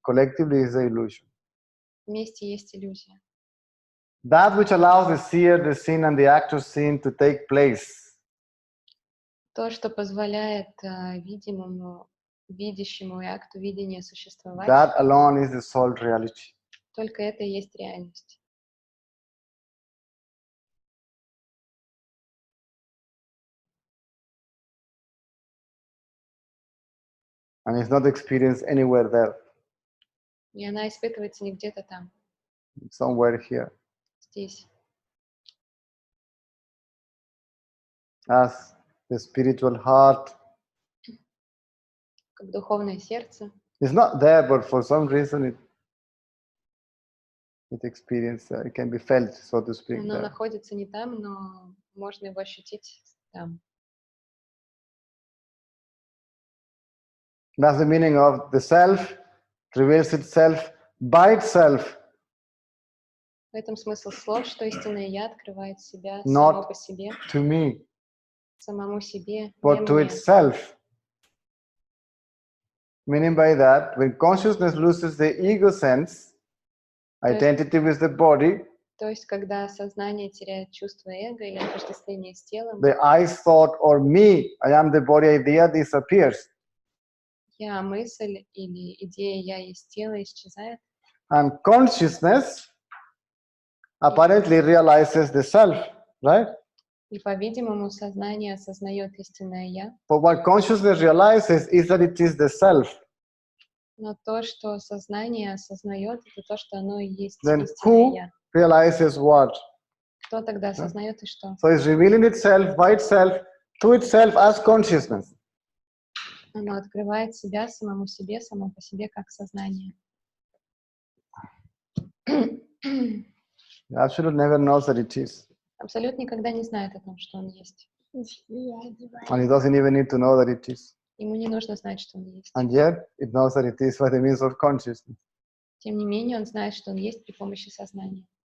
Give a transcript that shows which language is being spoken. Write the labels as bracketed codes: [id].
[en] collectively is the illusion. [ru] вместе есть иллюзия. [en] That which allows the seer, the seen, and the actor seen to take place [ru] То, что позволяет видимому, видящему и акту видения существовать, [en] that alone is the sole reality. [ru] только это и есть реальность. [en] And it's not experienced anywhere there, [ru] И она испытывается не где-то там, [en] somewhere here. [ru] здесь. [en] As the spiritual heart [ru] Как духовное сердце. [en] is not there, but for some reason it experienced, it can be felt, so to speak. [ru] Оно [en] There. [ru] находится не там, но можно его ощутить там. [en] That's the meaning of the self reveals itself by itself, [ru] В этом смысл слов, что истинное «я» открывает себя [en] Not [ru] само по себе, [en] to me, [ru] самому себе, не [en] but to [ru] мне. [en] itself. Meaning by that, when consciousness loses the ego sense, identity with the body, [ru] То есть, когда сознание теряет чувство эго или отождествление с телом, [en] the I thought or me, I am the body idea disappears. [ru] я мысль или идея я есть тело исчезает, [en] and consciousness apparently realizes the self, right? [ru] и, по-видимому, сознание осознает истинное я, [en] But what consciousness realizes is that it is the self. [ru] но то, что сознание осознает, это то, что оно и есть [en] Then [ru] истинное [en] who [ru] я. [en] realizes what? [ru] Кто тогда осознает и что? [en] So it's revealing itself by itself to itself as consciousness. [ru] Оно открывает себя самому себе, само по себе, как сознание. [en] The absolute never knows that it is. [ru] Абсолют никогда не знает о том, что он есть. [en] And it doesn't even need to know that it is. [ru] Ему не нужно знать, что он есть. [en] And yet, it knows that it is by the means of consciousness. [ru] Тем не менее, он знает, что он есть при помощи сознания.